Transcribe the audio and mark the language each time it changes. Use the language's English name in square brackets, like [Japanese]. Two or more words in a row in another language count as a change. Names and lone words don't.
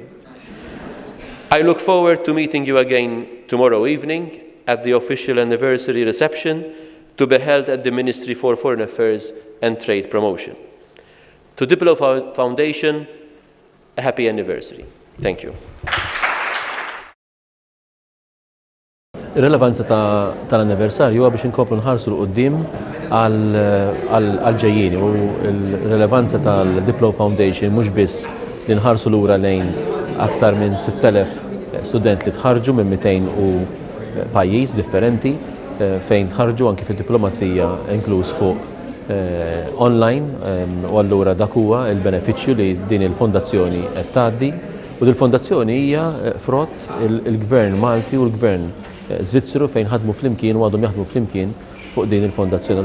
[English] I look forward to meeting you again tomorrow evening at the official anniversary reception to be held at the Ministry for Foreign Affairs and Trade Promotion. To DiPLO Foundation, a happy anniversary. Thank you. [Maltese] Ir-relevanza tal-anniversarju huwa biex inkomplu nħarsu l-qoddim għal-ġejjieni u l-relevanza tal-DiPLO Foundation mhux biss li nħarsu lura lejn aktar minn 6,000 student li tħarġu minn 200 pajjiż differenti fejn tħarġu anki fid-diplomazija inkluż fuq online u allura dak huwa l-benefiċċju li din il-fondazzjoni qed tgħaddi u dil-fondazzjoni hija frott il-Gvern Malti u l-Gvern Svizzeru fejn ħadmu flimkien u għadhom jaħdmu flimkien fuq din il-fondazzjoni.